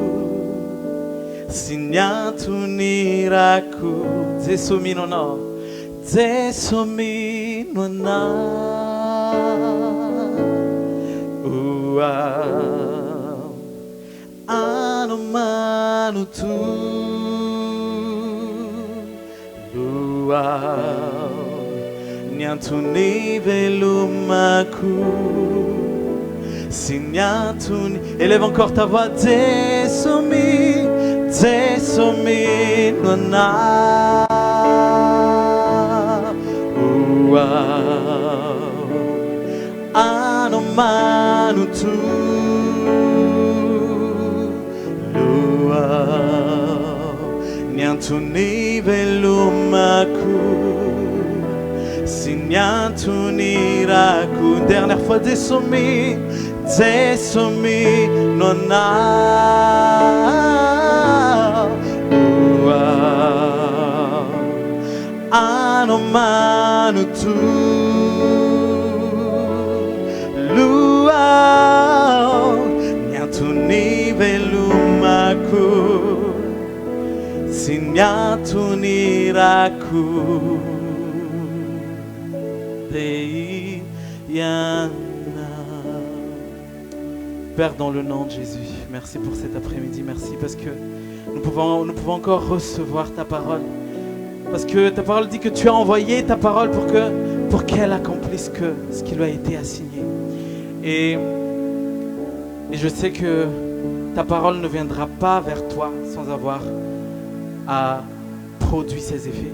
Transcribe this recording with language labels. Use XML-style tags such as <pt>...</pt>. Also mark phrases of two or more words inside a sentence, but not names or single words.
<fr>sinyantuni raku desumi nuna Desumi nuna ua anomanutu lua nyantuni velumaku sinyantuni. Élève encore ta voix. Desumi nuna anomanutu lua nyantuni velumaku sinyantuni raku. Dernière fois. Desumi nona anomanutu lua nyantuni veluma Signatunirakku Deyana. Père, dans le nom de Jésus, merci pour cet après-midi, merci parce que nous pouvons encore recevoir ta parole. Parce que ta parole dit que tu as envoyé ta parole pour qu'elle accomplisse ce qui lui a été assigné. Et je sais que ta parole ne viendra pas vers toi sans avoir produit ses effets.</fr>